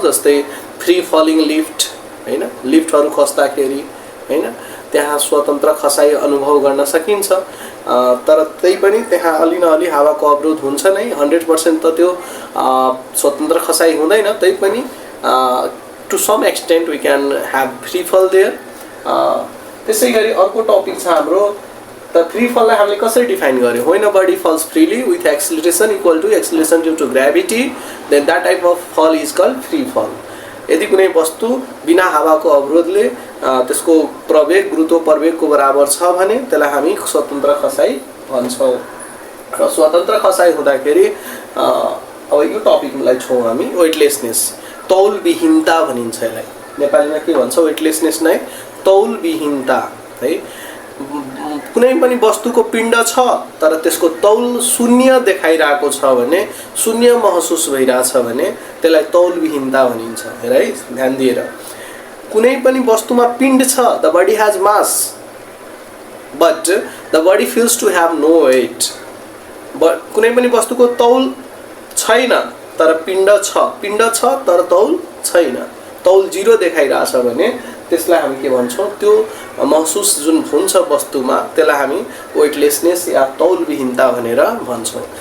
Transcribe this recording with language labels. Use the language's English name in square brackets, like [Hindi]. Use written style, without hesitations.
[Nepali] जस्तै free falling lift, हैन, लिफ्टहरु खस्दाखेरि, हैन, त्यहाँ स्वतन्त्र खसाइ अनुभव गर्न सकिन्छ। तर त्यही पनि त्यहाँ अलि न अलि हावाको अवरोध हुन्छ नै, 100% त त्यो स्वतन्त्र खसाइ हुँदैन। तै पनि [English] to some extent we can have free fall there. [Nepali] त्यसैगरी अर्को टपिक छ हाम्रो त फ्री फललाई हामीले कसरी डिफाइन गर्यो? [English] When a body falls freely with acceleration equal to acceleration due to gravity, then that type of fall is called free fall. [Nepali] यदि कुनै वस्तु बिना हावाको अवरोधले त्यसको प्रवेग गुरुत्व प्रवेगको बराबर छ भने त्यसलाई हामी स्वतन्त्र खसाइ भन्छौं। र स्वतन्त्र खसाइ हुँदाखेरि अब यो टपिकलाई छौं हामी वेटलेसनेस। तौलविहीनता भनिन्छ यसलाई। नेपालीमा के भन्छ? वेटलेसनेस नै तौलविहीनता है। कुनै पनि वस्तुको पिण्ड छ तर त्यसको तौल शून्य देखाइरहेको छ भने, शून्य महसुस भइरहेछ भने त्यसलाई तौलविहीनता भनिन्छ। हेर है, ध्यान दिएर। कुनै पनि वस्तुमा पिण्ड छ, [English] The body has mass but the body feels to have no weight. [Nepali] कुनै पनि वस्तुको तौल छैन तर पिण्ड छ, पिण्ड छ तर तौल छैन, तौल 0 देखाइरहेछ भने त्यसलाई हामी के भन्छौँ? त्यो महसुस जुन हुन्छ वस्तुमा त्यसलाई हामी वेटलेसनेस या तौलविहीनता भनेर भन्छौँ।